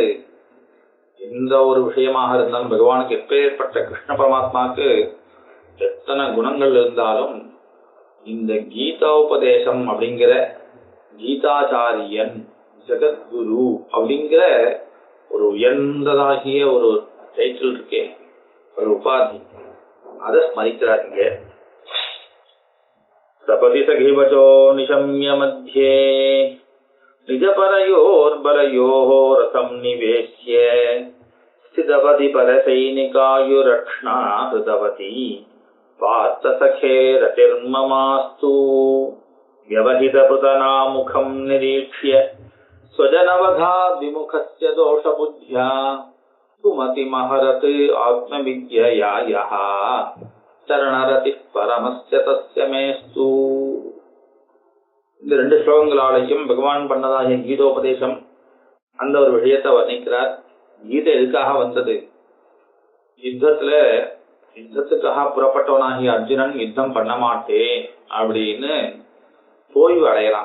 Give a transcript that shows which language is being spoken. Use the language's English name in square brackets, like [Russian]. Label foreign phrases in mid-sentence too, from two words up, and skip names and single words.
[Tamil] எந்த ஒரு விஷயமாக இருந்தாலும் பகவானுக்கு எப்பேற்பட்ட கிருஷ்ண பரமாத்மாவுக்கு எத்தனை குணங்கள் இருந்தாலும் இந்த கீதோபதேசம் அப்படிங்கிற கீதாச்சாரியன் ஜெகத்குரு அப்படிங்கிற ஒரு உயர்ந்ததாகிய ஒரு டைட்டில் இருக்கே, ஒரு உபாதி, அதை ஸ்மரிக்கிறார். [Sanskrit] இங்க सपदि सखिवचो निशम्य मध्ये निजपरयोर्बलयोः रथं निवेश्य स्थितवति परसैनिकायुरक्ष्णा हृतवती पार्थसखे रतिर्ममास्तु व्यवहितपृतनामुखं निरीक्ष्य स्वजनवधाद्विमुखस्य दोषबुद्ध्या सुमतिमहरत् आत्मविद्यया यः शरणरति परमस्य तस्य मेऽस्तु. [Tamil] இந்த 2 ஸ்லோகங்களாலையும் பகவான் பண்ணதாகிய கீதோபதேசம் அந்த ஒரு விஷயத்தை வர்ணிக்கிறார். கீதை எதுக்காக வந்தது? யுத்தத்துக்காக புறப்பட்டவனாகிய அர்ஜுனன் யுத்தம் பண்ண மாட்டேன் அப்படின்னு தோய்வு அடையலாம்.